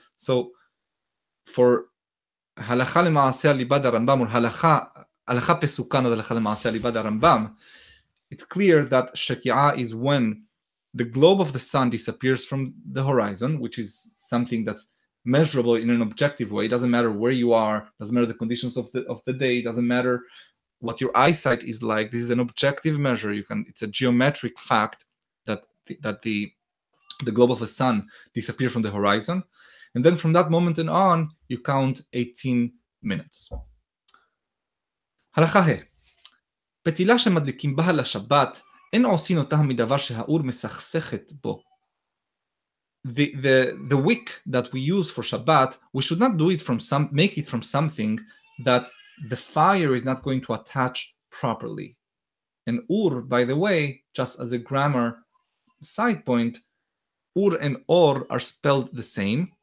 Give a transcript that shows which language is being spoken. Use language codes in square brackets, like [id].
[en] So for Halacha Lema'aseh Libad Rambam, or Halacha Pesukan or Halacha Lema'aseh Libad Rambam, it's clear that Sheki'ah is when the globe of the sun disappears from the horizon, which is something that's measurable in an objective way. It doesn't matter where you are, doesn't matter the conditions of the day, doesn't matter what your eyesight is like. This is an objective measure. It's a geometric fact that the globe of the sun disappears from the horizon. And then from that moment on, you count 18 minutes. [he] הלכה ה' פתילה שמדליקים בה לשבת, אין עושים אותה מדבר שהאור מסכסכת בו. [en] The wick that we use for Shabbat, we should not do it make it from something that the fire is not going to attach properly. And ur, by the way, just as a grammar side point, ur and or are spelled the same.